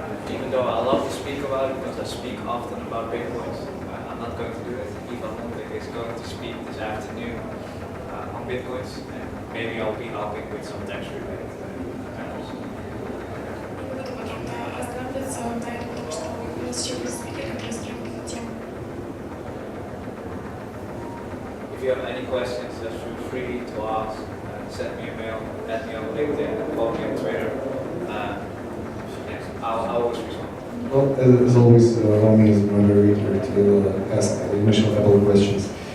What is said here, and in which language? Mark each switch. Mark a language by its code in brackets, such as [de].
[en] Even though I love to speak about it, because I speak often about Bitcoins, I'm not going to do it. Ivan Lundvik is going to speak this afternoon on Bitcoins, and maybe I'll be helping with some tax-related matters. [ru] Не буду подробно останавливаться на этом, потому что у нас еще будет спикер, который раскроет эту тему. [en] If you have any questions, just feel free to ask. Send me a mail, add me on LinkedIn, follow me on Twitter. Yes, I'll always respond. Well, as always, allow me as a moderator to ask the initial couple of questions.